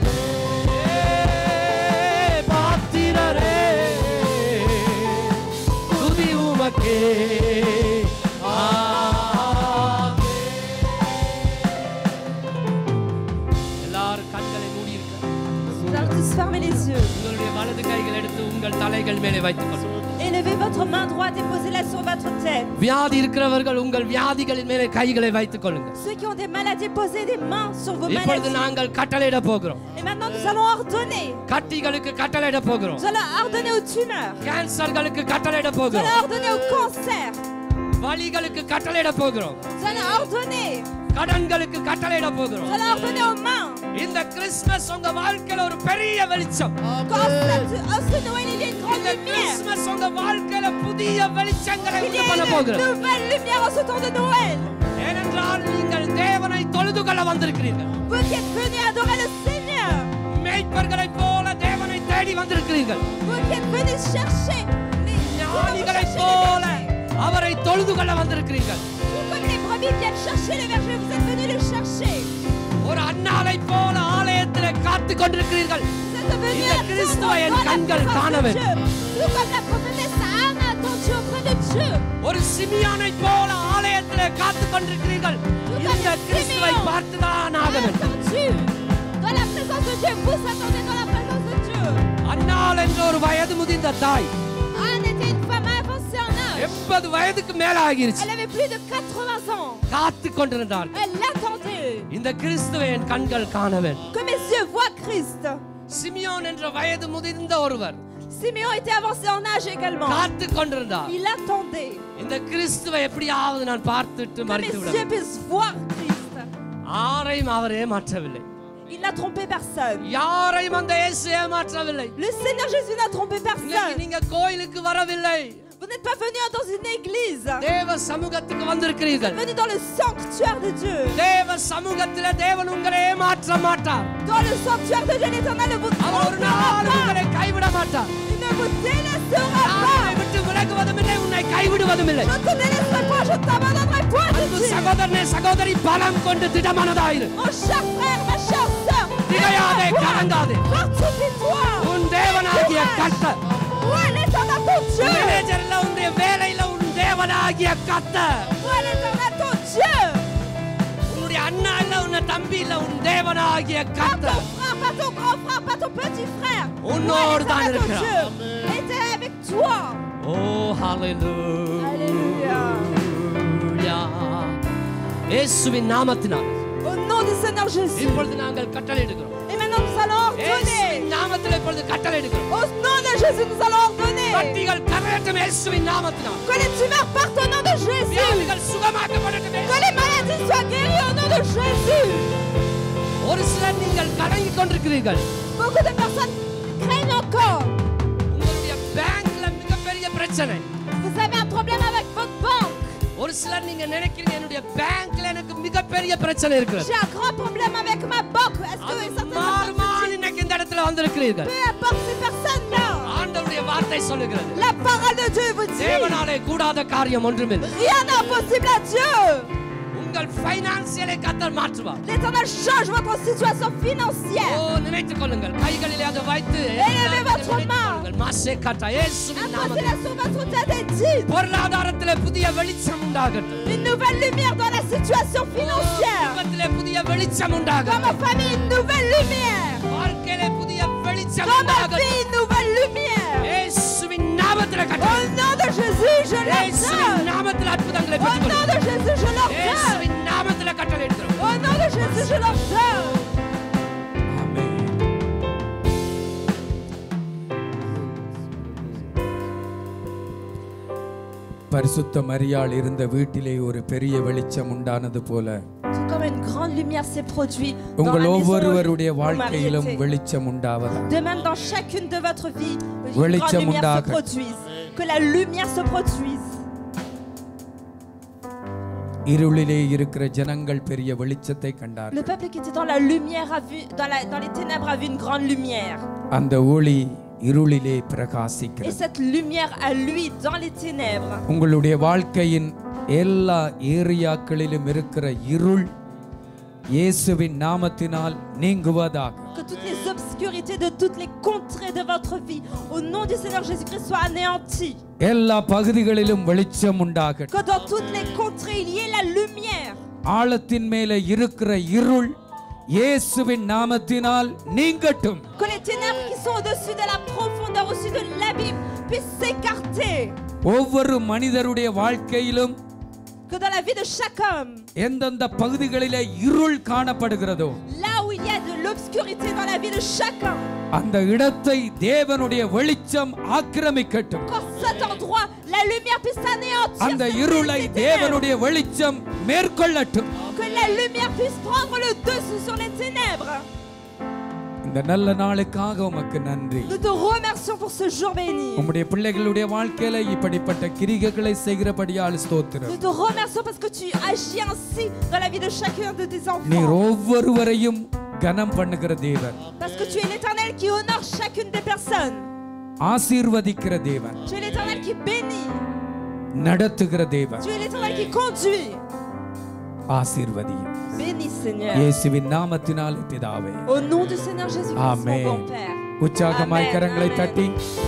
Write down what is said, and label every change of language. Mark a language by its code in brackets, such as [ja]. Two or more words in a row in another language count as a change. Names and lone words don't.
[ta] பாத்திரரே துதி உமக்கே. எல்லாரும் கண்களை மூடி இருக்க. [fr] Vous allez tous fermer les yeux. [ta] உங்களுடைய வலது கைகள் எடுத்து உங்கள் தலைகள் மேலே வைத்துக் கொள்ளுங்கள். [fr] Élevez votre main droite et posez-la sur votre tête. [ta] வியாதி இருக்கிறவர்கள் உங்கள் வியாதிகளின் மேலே கைகளை வைத்துக் கொள்ளுங்கள். [fr] Ceux qui ont des maladies, posez des mains sur vos [ta] இப்பொழுது [fr] maladies. [ta] நாங்கள் கட்டளையிட போகிறோம். [fr] Et maintenant, nous allons ordonner. [ta] கட்டிகளுக்கு கட்டளையிட போகிறோம். [fr] Nous allons ordonner aux tumeurs. [ta] கேன்சர்களுக்கு கட்டளையிட [fr] Nous [ta] போகிறோம். [fr] allons ordonner au cancer. [ta] வலிகளுக்கு கட்டளையிட போகிறோம். [fr] Nous allons ordonner. [ta] கடன்களுக்கு கட்டளையிட போகிறோம். [fr] Nous allons ordonner aux mains. [ta] இந்த கிறிஸ்மஸ் உங்க வாழ்க்கையில ஒரு பெரிய வெளிச்சம். [fr] Quand ce Noël, il y a une grande [ta] இந்த [fr] lumière. [ta] கிறிஸ்மஸ் உங்க வாழ்க்கையில புதிய வெளிச்சங்களை [fr] Il y [ta] உண்டு [fr] a [ta] பண்ண [fr] une [ta] போகிறது. [fr] nouvelle lumière en ce temps de Noël. [ta] ஏனென்றால் நீங்கள் தேவனை தொழுதுகொள்ள வந்திருக்கிறீர்கள். [fr] Vous qui êtes venus adorer le Seigneur. [ta] மேய்ப்பர்களைப் போல தேவனை தேடி வந்திருக்கிறீர்கள். [fr] Vous qui êtes venus chercher les [ta] ஞானிகளைப் போல அவரை தொழுது கொள்ள வந்திருக்கிறீர்கள். [fr] Tout comme les brebis viennent chercher le berger, vous êtes venus le chercher. [ta] ஒரு அன்னாளைப் போல ஆலயத்திலே காத்துக் கொண்டிருக்கிறீர்கள். [fr] Vous êtes venus [ta] இந்த கிறிஸ்துவை என் [fr] attendre dans la [ta] கண்கள் [fr] présence [ta] காண [fr] de [ta] வேண்டும். [fr] Dieu. Tout comme la prophétesse Anne a attendu auprès de Dieu. [ta] ஒரு சிமியோனைப் போல ஆலயத்திலே காத்துக் கொண்டிருக்கிறீர்கள். இந்த கிறிஸ்துவை பார்த்துதான் ஆக வேண்டும். [fr] Attendu dans la présence de Dieu. Vous attendez dans la présence de Dieu. [ta] அன்னாள் என்ற ஒரு வயது முதிர்ந்த தாய் [fr] Anne était une femme avancée en âge. [ta] 80 வயதுக்கு மேல ஆகிருச்சு. [fr] Elle avait plus de 80 ans. [ta] காத்துக் கொண்டிருந்தார். [fr] Elle l'attendait. [ta] இந்த கிறிஸ்துவை என் கண்கள் காண வேண்டும். [fr] Que mes yeux voient Christ. [ta] சிமியோன் என்ற வயது முதிர்ந்த ஒருவர் [fr] Simeon était avancé en âge également. [ta] காத்துக் கொண்டிருந்தார். [fr] Il attendait. [ta] இந்த கிறிஸ்துவை எப்படியாவது நான் பார்த்துட்டு [fr] Que [ta] மறித்து [fr] mes [ta] விட [fr] yeux puissent voir Christ. [ta] யாரையும் அவர் ஏமாற்றவில்லை. [fr] Il n'a trompé personne. [ta] யாரையும் அந்த இயேசு ஏமாற்றவில்லை. [fr] Le Seigneur Jésus n'a trompé [ta] இன்னைக்கு [fr] personne. [ta] நீங்க கோயிலுக்கு வரவில்லை. [fr] Vous n'êtes pas venus dans une église. [ta] தேவ சமூகத்துக்கு வந்திருக்கிறீர்கள். [fr] Venus dans le sanctuaire de Dieu. [ta] தேவ சமூகத்திலே தேவன் உங்களை ஏமாற்ற மாட்டார். [fr] Dans le sanctuaire de Dieu, l'Éternel ne vous [ta] அவர் ஒரு [fr] trompera [ta] நாள் [fr] pas. [ta] உங்களை கைவிட மாட்டார். [fr] Il ne vous délaissera [ta] நான் [fr] pas. [ta] உன்னை விட்டு விலகுவதும் இல்லை, உன்னை கைவிடுவதும் இல்லை. [fr] Je ne te délaisserai pas, je ne t'abandonnerai point. [ta] அன்பு [fr] dit. [ta] சகோதரனே சகோதரி, பலம் கொண்டு திடமானதாயிரு. [fr] Mon cher frère, ma chère sœur, [ta] திகையாதே, கலங்காதே. [fr] fortifie-toi. [ta] உன் தேவனாகிய கர்த்தர், [fr] Où est l'Éternel ton Dieu? [ta] மேனேஜர்ல உன்னுடைய வேலையில உன் தேவனாகிய கர்த்தர், [fr] Où est l'Éternel ton Dieu? [ta] உன்னுடைய அண்ணா இல்ல உன்ன தம்பி இல்ல உன் தேவனாகிய [fr] Pas ton [ta] கர்த்தர் [fr] frère, pas ton grand frère, pas ton petit frère. Où est [ta] உன்னோடு தான் [fr] l'Éternel ton [ta] இருக்கிறார். [fr] Dieu? Il est avec toi. [ta] ஓ ஹalleluya. [fr] Alléluia. [ta] இயேசுவின் நாமத்தினால் [fr] Au nom du Seigneur Jésus. [ta] இப்பொழுது நாங்கள் கட்டளையிடுகிறோம். [fr] Et maintenant nous allons ordonner. [ta] இயேசுவின் நாமத்திலே இப்பொழுது கட்டளையிடுகிறோம். [fr] Au nom de Jésus, nous allons ordonner. [ta] கட்டிகள் கரையட்டும் இயேசுவின் நாமத்தினால். [fr] Que les tumeurs partent au nom de Jésus. [ta] வியாதிகள் சுகமாக்கப்படட்டும். [fr] Que les maladies soient guéries au nom de Jésus. [ta] ஒரு சிலர் நீங்கள் கலங்கிக் கொண்டிருக்கிறீர்கள். [fr] Beaucoup de personnes craignent encore. [ta] உங்களுடைய பேங்க்ல மிகப்பெரிய பிரச்சனை. [fr] Vous avez un problème avec votre banque. [ta] ஒரு சிலர் நீங்க நினைக்கிறீங்க என்னுடைய பேங்க்ல எனக்கு மிகப்பெரிய பிரச்சனை இருக்குது. [fr] J'ai un grand problème avec ma banque. Est-ce que certaines [ta] மார்மான் இன்னைக்கு இந்த இடத்துல வந்திருக்கிறீர்கள். [fr] peu importe ces personnes-là, [ta] ஆண்டவருடைய வார்த்தை சொல்லுகிறது. [fr] la parole de Dieu vous dit, [ta] தேவனாலே கூடாத காரியம் ஒன்றுமில்லை. [fr] rien n'est impossible à Dieu. [ta] உங்கள் ஃபைனான்சியலை கர்த்தர் மாற்றுவார். [fr] L'Éternel change votre situation financière. [ta] ஓ நினைத்துக் கொள்ளுங்கள். கைகளிலே அதை வைத்து [fr] Élevez votre main. [ta] மாசே கட்ட இயேசுவின் [fr] Imposez-la [ta] நாமத்தில் [fr] sur votre tête et dites, [ta] பொருளாதாரத்திலே புதிய வெளிச்சம் உண்டாகட்டும். [fr] une nouvelle lumière dans la situation financière. [ta] குடும்பத்திலே புதிய வெளிச்சம் [fr] Dans [ta] உண்டாகட்டும். [fr] ma famille, une nouvelle lumière. [ta] வாழ்க்கையிலே புதிய வெளிச்சம் [fr] Dans ma [ta] உண்டாகட்டும். [fr] vie, une nouvelle lumière. [ta] இயேசுவின் நாமத்தில் [fr] Au [ta] கட்ட [fr] nom de Jésus, je [ta] இயேசுவின் [fr] l'ordonne. [ta] நாமத்தில் அற்புதங்களை [fr] Au nom [ta] பெற்றுக்கொள்ளுங்கள். [fr] de Jésus, je l'ordonne. [ta] இயேசுவின் நாமத்தில் கட்டளையிடுகிறோம். [fr] Au nom de Jésus, je l'ordonne. [ta] ஆமென். பரிசுத்த மரியாள் இருந்த வீட்டிலே ஒரு பெரிய வெளிச்சம் உண்டானது போல [fr] Tout comme une grande lumière s'est produite dans la [ta] உங்கள் [fr] maison [ta] ஒவ்வொருவருடைய [fr] où Marie [ta] வாழ்க்கையிலும் [fr] était. [ta] வெளிச்சம் உண்டாவதா. [fr] De même dans chacune de votre vie, une grande [ta] வெளிச்சம் [fr] lumière se [ta] உண்டாக. [fr] produise. Que la lumière se produise. [ta] இருளிலே இருக்கிற ஜனங்கள் பெரிய வெளிச்சத்தை கண்டார். [fr] Le peuple qui était dans la lumière a vu, dans les ténèbres a vu une grande lumière. [ta] அந்த ஒளி இருளிலே [fr] Et [ta] பிரகாசிக்கிறது. [fr] cette lumière à lui dans les ténèbres. [ta] உங்களுடைய வாழ்க்கையின் எல்லா ஏரியாக்களிலும் இருக்கிற இருள் இயேசுவின் நாமத்தினால் நீங்குவதாக. [fr] Que toutes les obscurités de toutes les contrées de votre vie, au nom du Seigneur Jésus-Christ, soient anéanties. [ta] எல்லா பகுதிகளிலும் வெளிச்சம் உண்டாகட்டும். [fr] Que dans toutes les contrées, il y ait la lumière. [ta] ஆழத்தின் மேலே இருக்கிற இருள் இயேசுவின் நாமத்தினால் நீங்கட்டும். [fr] Que les ténèbres qui sont au-dessus de la profondeur, au-dessus de l'abîme, puissent s'écarter. [ta] ஒவ்வொரு மனிதருடைய வாழ்க்கையிலும் [fr] Que dans la vie de chaque homme, [ta] எந்தெந்த பகுதிகளிலே இருள் காணப்படுகிறதோ [fr] là où il y a de l'obscurité dans la vie de chacun, [ta] அந்த இடத்தை தேவனுடைய வெளிச்சம் ஆக்கிரமிக்கட்டும். [fr] qu'en cet endroit, la lumière puisse anéantir. [ta] அந்த [fr] cette [ta] இருளை [fr] ténèbres. [ta] தேவனுடைய வெளிச்சம் மேற்கொள்ளட்டும். [fr] Que la lumière puisse prendre le dessus sur les ténèbres. [ta] இந்த நல்ல நாளுக்காக உமக்கு நன்றி. [fr] Nous te remercions pour ce jour béni. [ta] உம்முடைய பிள்ளைகளுடைய வாழ்க்கையில இப்படிப்பட்ட கிரிகைகளை செய்கிறபடியால் ஸ்தோத்திரம். [fr] Nous te remercions parce que tu agis ainsi dans la vie de chacun de tes [ta] நீர் [fr] enfants. [ta] ஒவ்வொருவரையும் கனம் பண்ணுகிற தேவன், [fr] Parce que tu es l'Éternel qui honore chacune des personnes. [ta] ஆசீர்வதிக்கிற தேவன், [fr] Tu es l'Éternel qui bénit. [ta] நடத்துகிற தேவன். [fr] Tu es l'Éternel qui conduit. [ta] ஆசீர்வதியும் [fr] Bénis, Seigneur. [ta] இயேசுவின் நாமத்தினாலே பிதாவே. [fr] Au nom du Seigneur Jésus-Christ, mon [ta] ஆமென். [fr] bon Père. [ta] உற்சாகமாய் [fr] Amen, [ta] கரங்களை [fr] amen. [ta] தட்டி